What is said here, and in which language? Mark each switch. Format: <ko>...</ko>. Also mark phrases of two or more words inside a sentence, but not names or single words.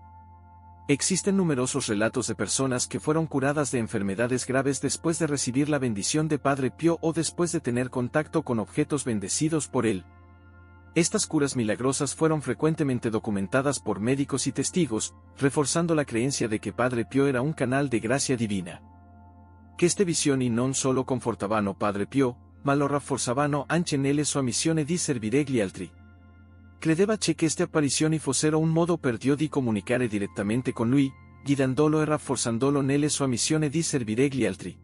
<es>Existen numerosos relatos de personas que fueron curadas de enfermedades graves después de recibir la bendición de Padre Pío o después de tener contacto con objetos bendecidos por él. Estas curas milagrosas fueron frecuentemente documentadas por médicos y testigos, reforzando la creencia de que Padre Pío era un canal de gracia divina.</es> <it>Queste visioni non solo confortavano Padre Pío, ma lo rafforzavano anche nelle sue missioni di servire gli altri. Credeva che queste apparizioni fossero un modo per Dio di comunicare direttamente con lui, guidandolo e rafforzandolo nelle sue missioni di servire gli altri.</it>